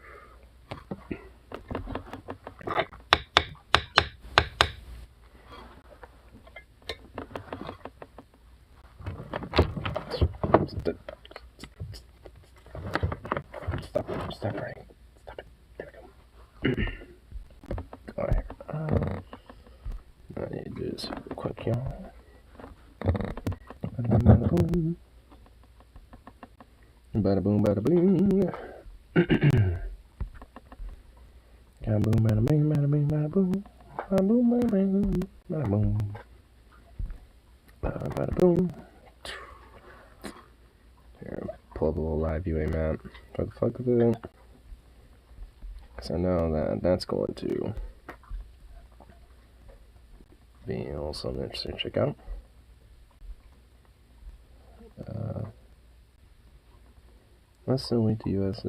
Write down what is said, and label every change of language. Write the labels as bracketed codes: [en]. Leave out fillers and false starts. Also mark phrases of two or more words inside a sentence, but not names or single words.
[en] Stop writing. Stop it. There we go. Alright. I need to do this real quick, y'all. Bada boom. Bada boom, bada boom. Bada boom, bada bing, bada bing, bada boom. Bada boom, bada bing, bada boom. Bada boom. Here, pull up a little live viewing map for the fuck of it. Because I know that's going to be also interesting to check out. Less than a week, the U.S.